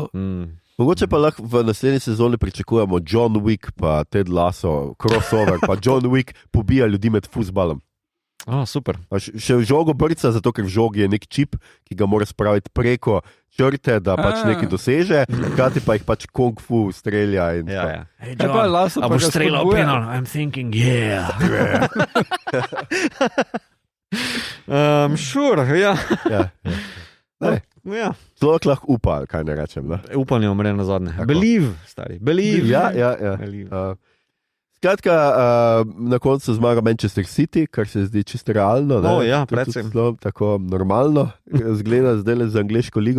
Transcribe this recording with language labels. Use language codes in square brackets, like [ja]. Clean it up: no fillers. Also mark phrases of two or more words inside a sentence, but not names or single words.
[sl] Mogoče pa lahko v naslednji sezoni pričakujemo John Wick pa Ted Lasso, crossover, pa John Wick pobija ljudi med fuzbalom. Super. Še v žogo brca, zato ker v žogi je nek čip, ki ga mora spraviti preko črte, da pač nekaj doseže, hkrati pa jih pač kung fu strelja. Hey John, a boš streljal penal? [en] I'm thinking, sure, [sl] Človek lahko upa, kaj ne rečem. Upanje umre na zadnje. Believe, stari. Believe. Ja. Skratka, na koncu zmaga Manchester City, kar se zdi čisto realno. Predvsem. Tako normalno zgleda zdaj le za angleško ligo.